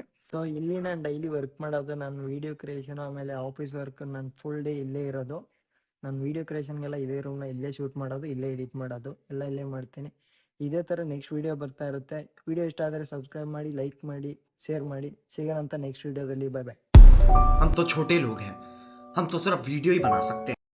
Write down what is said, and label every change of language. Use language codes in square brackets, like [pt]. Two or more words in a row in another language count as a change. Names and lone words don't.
[kn] ಸೊ ಇಲ್ಲಿ ನಾನು [en] daily work [kn] ಮಾಡೋದು, ನಾನು [en] video creation [kn] ಆಮೇಲೆ [en] office work [kn] ನಾನು [en] full day [kn] ಇಲ್ಲೇ ಇರೋದು. ನಾನು [en] video creationಗೆಲ್ಲ [kn] ಇದೇ ರೂಮ್ನ ಇಲ್ಲೇ ಶೂಟ್ ಮಾಡೋದು, ಇಲ್ಲೇ ಎಡಿಟ್ ಮಾಡೋದು ಎಲ್ಲ ಇಲ್ಲೇ ಮಾಡ್ತೀನಿ. ಇದೇ ಥರ [en] next video [kn] ಬರ್ತಾ ಇರುತ್ತೆ. ವಿಡಿಯೋ ಇಷ್ಟ ಆದರೆ ಸಬ್ಸ್ಕ್ರೈಬ್ ಮಾಡಿ, ಲೈಕ್ ಮಾಡಿ, ಶೇರ್ ಮಾಡಿ. ಸಿಗೋಣ ಅಂತ [en] next videoದಲ್ಲಿ. bye bye. [hi] हम तो छोटे लोग हैं, हम तो सिर्फ वीडियो ही बना सकते हैं.